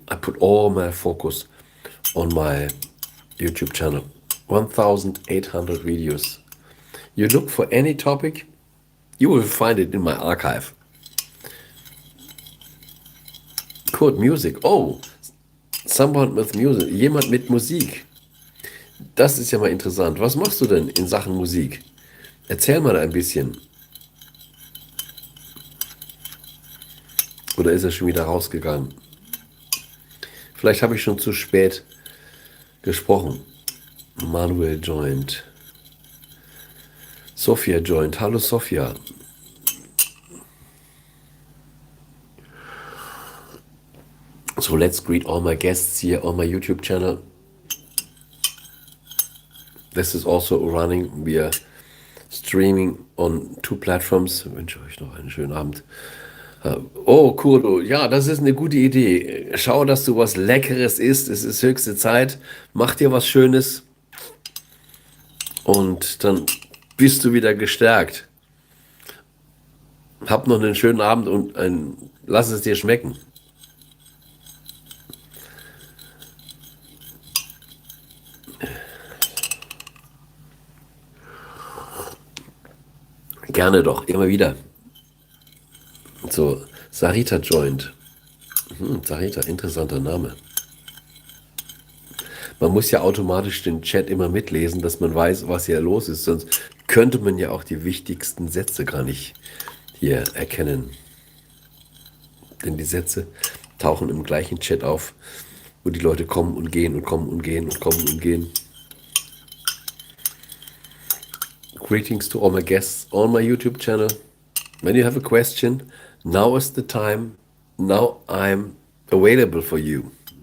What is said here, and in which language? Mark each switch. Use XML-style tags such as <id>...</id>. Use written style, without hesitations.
<en>I put all my focus on my YouTube channel. 1,800 videos. You look for any topic, you will find it in my archive. Code music. Oh, Someone with music.</en> <de>Jemand mit Musik. Das ist ja mal interessant. Was machst du denn in Sachen Musik? Erzähl mal ein bisschen. Oder ist er schon wieder rausgegangen? Vielleicht habe ich schon zu spät gesprochen.</de> <en>Manuel joined. Sophia joined. Hallo Sophia. So let's greet all my guests here on my YouTube channel. This is also running. We are streaming on 2 platforms.</en> <de>Ich wünsche euch noch einen schönen Abend. Oh, Kurdo, ja, das ist eine gute Idee. Schau, dass du was Leckeres isst. Es ist höchste Zeit. Mach dir was Schönes und dann bist du wieder gestärkt. Hab noch einen schönen Abend und lass es dir schmecken. Gerne doch, immer wieder. So, Sarita joined. Sarita, interessanter Name. Man muss ja automatisch den Chat immer mitlesen, dass man weiß, was hier los ist. Sonst könnte man ja auch die wichtigsten Sätze gar nicht hier erkennen. Denn die Sätze tauchen im gleichen Chat auf, wo die Leute kommen und gehen und kommen und gehen und kommen und gehen.</de> <en>Greetings to all my guests on my YouTube channel. When you have a question, now is the time. Now I'm available for you.</en>